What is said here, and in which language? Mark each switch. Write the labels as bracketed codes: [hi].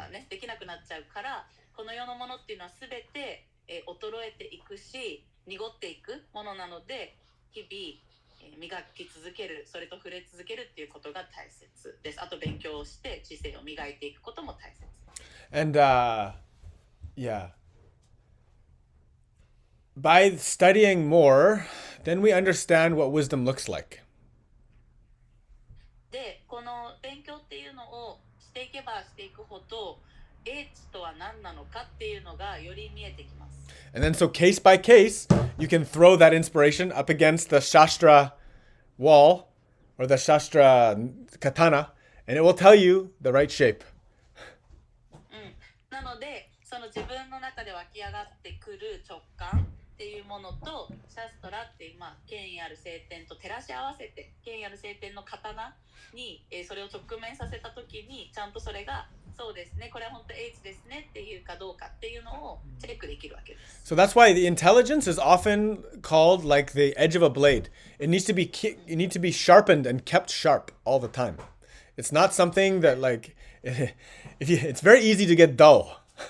[ja] できなくなっちゃうから、この世のものっていうのは全て、衰えていくし濁っていくものなので、日々、磨き続ける、それと触れ続けるっていうことが大切です。あと勉強をして知性を磨いていくことも大切。 [en] And yeah, by studying more, then we understand what wisdom looks like. [ja] で、この勉強っていうのをしていけばしていくほど、英知とは何なのかっていうのがより見えてきます。 [en] And then so case by case, you can throw that inspiration up against the Shastra wall or the Shastra katana, and it will tell you the right shape. [ja] なので、その自分の中で湧き上がってくる直感っていうものと、シャストラっていう、権威ある聖典と照らし合わせて、権威ある聖典の刀に、それを直面させたときに、ちゃんとそれがそうですね、これは本当英知ですねっていうかどうかっていうのをチェックできるわけです。 [en] So that's why the intelligence is often called like the edge of a blade. It needs to be sharpened and kept sharp all the time. It's not something that like it's very easy to get dull.